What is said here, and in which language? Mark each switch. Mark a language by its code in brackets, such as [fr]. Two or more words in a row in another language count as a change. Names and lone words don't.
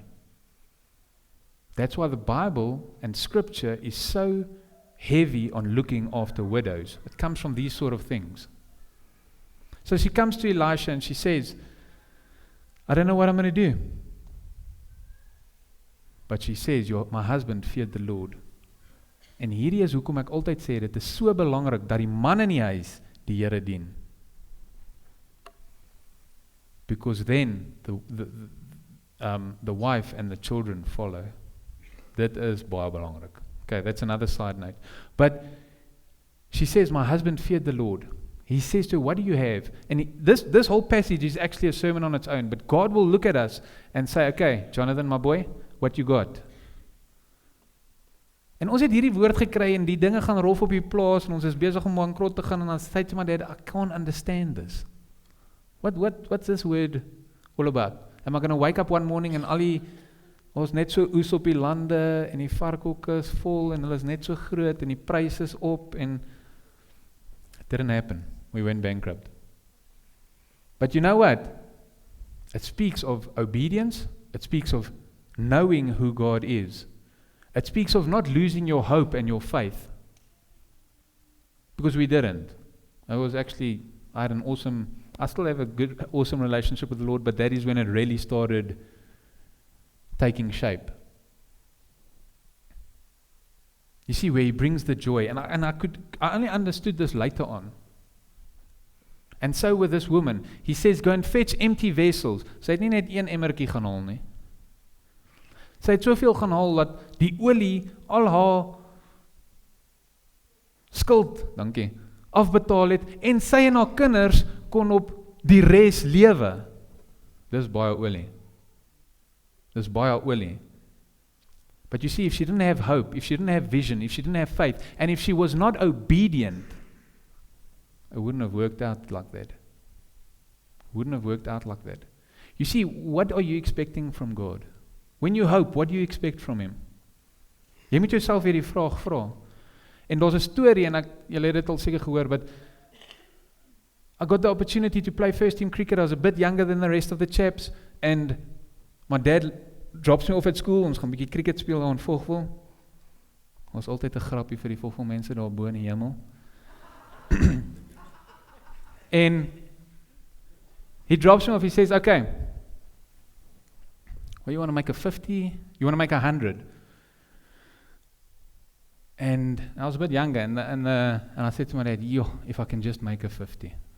[en] That's why the Bible and Scripture is so heavy on looking after widows. It comes from these sort of things. So she comes to Elisha and she says, I don't know what I'm going to do. But she says, my husband feared the Lord. [af] En hierdie is hoekom ek altyd sê, dit is so belangrik dat die man in die huis die Here dien. [en] Because then the wife and the children follow. That is [af] baie belangrik. [en] Okay, that's another side note. But she says, my husband feared the Lord. He says to her, what do you have? And this whole passage is actually a sermon on its own. But God will look at us and say, okay, Jonathan, my boy, what you got? [af] En ons het hierdie woord gekry en die dinge gaan rof op die plaas en ons is besig om bankrot te gaan en dan sê my dad, [en] I can't understand this. What's this word all about? Am I going to wake up one morning [af] en ons net so oes op die lande en die varkhokke is vol en hulle is net so groot en die pryse is op en [en] it didn't happen. We went bankrupt. But you know what? It speaks of obedience. It speaks of knowing who God is. It speaks of not losing your hope and your faith. Because we didn't. I still have a good, awesome relationship with the Lord, but that is when it really started taking shape. You see, where He brings the joy. And I only understood this later on. And so with this woman, He says, go and fetch empty vessels. [af] Sy het nie net een emmertjie gaan haal nie. Sy het soveel gaan haal dat die olie al haar skuld, afbetaal het en sy en haar kinders kon op die res lewe. Dis baie olie. Dis baie olie. [en] But you see, if she didn't have hope, if she didn't have vision, if she didn't have faith, and if she was not obedient, it wouldn't have worked out like that. Wouldn't have worked out like that. You see, what are you expecting from God? When you hope, what do you expect from Him? [af] Jy moet jouself hierdie vraag vra. En daar's 'n storie, en julle het dit al seker gehoor, [en] but I got the opportunity to play first team cricket. I was a bit younger than the rest of the chaps, and my dad drops me off at school. [af] Ons gaan 'n bietjie cricket speel daar in Vogwel. Ons altyd 'n grappie vir die Vogwel mense daar bo in die hemel. [en] And he drops me off. He says, "Okay, well, you want to make a 50? You want to make 100?" And I was a bit younger, and I said to my dad, "Yo, if I can just make a 50."